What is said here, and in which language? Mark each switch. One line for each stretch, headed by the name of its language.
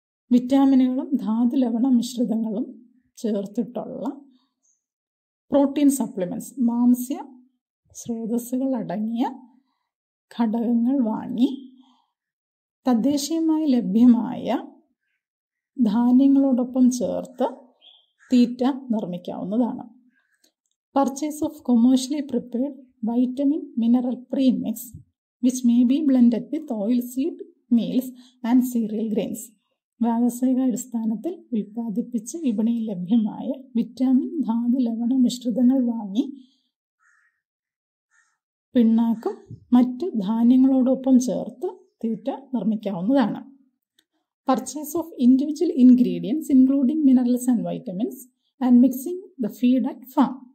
Malayalam: വിറ്റാമിനുകളും ധാതുലവണ മിശ്രിതങ്ങളും ചേർത്തിട്ടുള്ള protein supplements, മാംസ്യ സ്രോതസ്സുകൾ അടങ്ങിയ ഘടകങ്ങൾ വാങ്ങി തദ്ദേശീയമായി ലഭ്യമായ ധാന്യങ്ങളോടൊപ്പം ചേർത്ത് തീറ്റ നിർമ്മിക്കാവുന്നതാണ്.
English: Purchase of commercially prepared vitamin mineral premix which may be blended with oilseed meals and cereal grains.
Malayalam: വ്യാവസായിക അടിസ്ഥാനത്തിൽ ഉൽപ്പാദിപ്പിച്ച് വിപണിയിൽ ലഭ്യമായ വിറ്റാമിൻ ധാതു ലവണ മിശ്രിതങ്ങൾ വാങ്ങി പിണ്ണാക്കും മറ്റ് ധാന്യങ്ങളോടൊപ്പം ചേർത്ത് തീറ്റ നിർമ്മിക്കാവുന്നതാണ്.
English: Purchase of individual ingredients including minerals and vitamins and mixing the feed at farm.